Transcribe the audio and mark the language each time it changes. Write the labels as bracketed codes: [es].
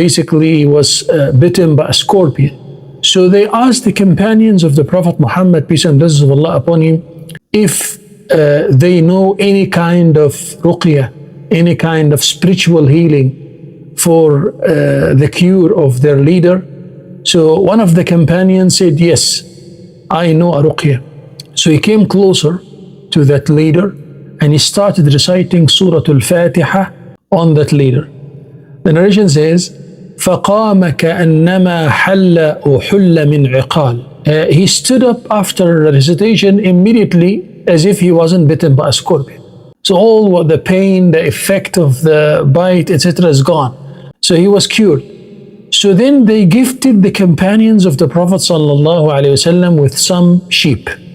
[en] Basically, he was bitten by a scorpion. So they asked the companions of the Prophet Muhammad, peace and blessings of Allah upon him, if they know any kind of ruqyah, any kind of spiritual healing for the cure of their leader. So one of the companions said, yes, I know a ruqyah. So he came closer to that leader and he started reciting Surah Al-Fatiha on that leader. The narration says, [ar] فَقَامَ كَأَنَّمَا حَلَّ أُحُلَّ مِنْ عِقَالٍ. [en] He stood up after the recitation immediately as if he wasn't bitten by a scorpion. So all the pain, the effect of the bite, etc. is gone. So he was cured. So then they gifted the companions of the Prophet ﷺ with some sheep.